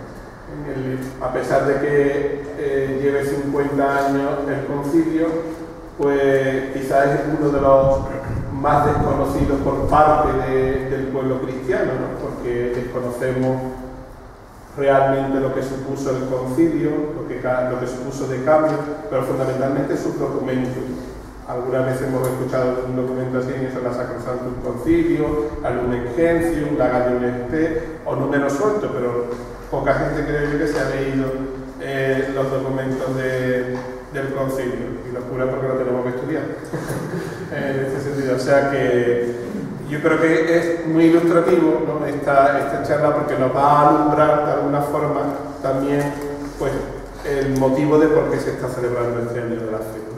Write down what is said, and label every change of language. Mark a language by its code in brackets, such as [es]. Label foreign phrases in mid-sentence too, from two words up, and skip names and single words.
[es] A pesar de que lleve 50 años el concilio, pues quizás es uno de los más desconocidos por parte del pueblo cristiano, ¿no? Porque desconocemos realmente lo que supuso el concilio, lo que supuso de cambio, pero fundamentalmente sus documentos. Algunas veces hemos escuchado un documento así, en eso la Sacrosanctum Concilio, la Lumen Gentium, la Gaudium et Spes, o números sueltos, pero poca gente creo yo que se ha leído los documentos del concilio, y locura porque lo tenemos que estudiar en este sentido. O sea que yo creo que es muy ilustrativo, ¿no? esta charla, porque nos va a alumbrar de alguna forma también pues, el motivo de por qué se está celebrando este año de la fe, ¿no?